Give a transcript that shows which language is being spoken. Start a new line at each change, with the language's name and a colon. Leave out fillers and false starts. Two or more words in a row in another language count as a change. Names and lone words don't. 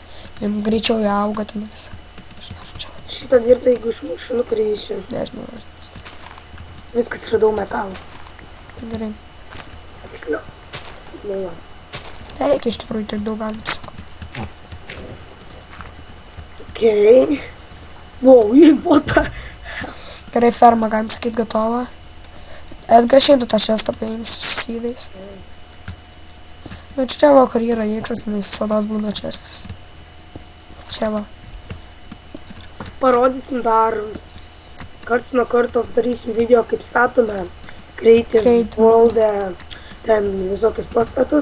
Lithuanian: Jums greičiau jie auga tenais. šitą dirtą, jeigu išmušiu, nukrysiu. Nežinau. Viskas radau metalą. Gerai. Tiksliau. Nu, va. Nereikia iš tikrųjų tiek daug galbūt. Okei.
English: Wow, what the...
Lithuanian: Gerai, ferma, galim sakyti, gatova. Edgar šiandien tą šestą paimsiu su sydais. Nu, čia va, kur yra X, nes visada būna čestas. Čia va. Parodysim dar karts nuo karto darysim video, kaip statome Creative World, ten visokius pastatus.